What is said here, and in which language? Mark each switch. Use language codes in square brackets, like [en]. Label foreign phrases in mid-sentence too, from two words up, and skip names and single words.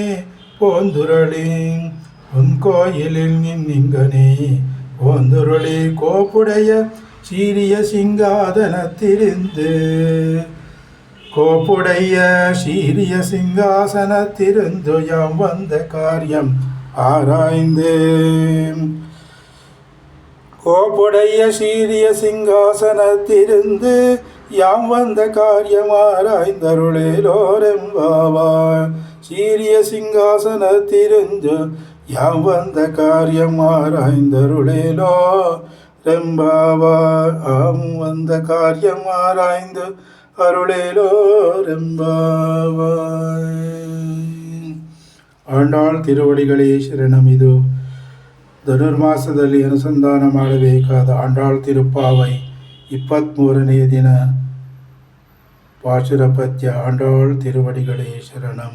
[ta] போந்துரளி உன் கோயிலில் நின்னிங்கனே போந்துருளி கோப்புடைய சீரிய சிங்காதனத்திருந்து கோப்புடைய சீரிய சிங்காசனத்திருந்து யாம் வந்த காரியம் ஆராய்ந்து கோப்புடைய சீரிய சிங்காசனத்திருந்து யாம் வந்த காரியம் ஆராய்ந்தருளேலோரெம்பாவா. சீரிய சிங்காசனத்திருந்து யாம் வந்த காரியம் ஆராய்ந்தருளேலோ ரெம்பாவா. ஆம் வந்த காரியம் ஆராய்ந்து அருளேலோ ரெம்பாவா. ஆண்டாள் திருவடிகளே சரணம். [kn] ಇದು ಧನುರ್ಮಾಸದಲ್ಲಿ ಅನುಸಂಧಾನ ಮಾಡಬೇಕಾದ ಆಂಡಾಳ್ ತಿರುಪ್ಪಾವೈ 23ನೆಯ ದಿನ ಪಾಶುರ ಪದ್ಯ. [ta] ஆண்டாள் திருவடிகளே சரணம்.